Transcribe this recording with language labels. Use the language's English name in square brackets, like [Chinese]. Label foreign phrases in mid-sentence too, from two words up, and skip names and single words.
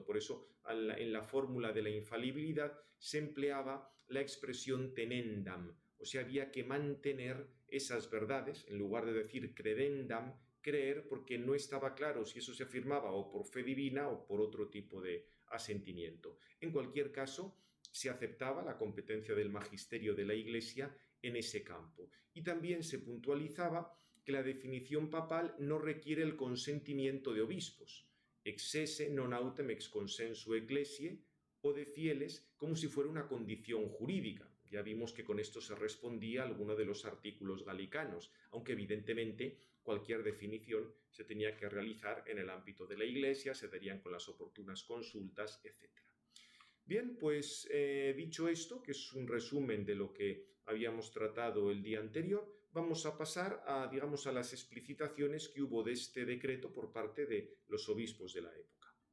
[Spanish] Por eso en la fórmula de la infalibilidad se empleaba la expresión tenendam, o sea, había que mantener esas verdades, en lugar de decir credendam, creer, porque no estaba claro si eso se afirmaba o por fe divina o por otro tipo de asentimiento. En cualquier caso, se aceptaba la competencia del magisterio de la Iglesia en ese campo. Y también se puntualizaba que la definición papal no requiere el consentimiento de obispos, [Latin] ex esse non autem ex consensu ecclesiae, [Spanish] o de fieles, como si fuera una condición jurídica. Ya vimos que con esto se respondía a alguno de los artículos galicanos, aunque evidentemente cualquier definición se tenía que realizar en el ámbito de la Iglesia, se darían con las oportunas consultas, etc. Bien, pues dicho esto, que es un resumen de lo que habíamos tratado el día anterior, vamos a pasar a, digamos, a las explicitaciones que hubo de este decreto por parte de los obispos de la época.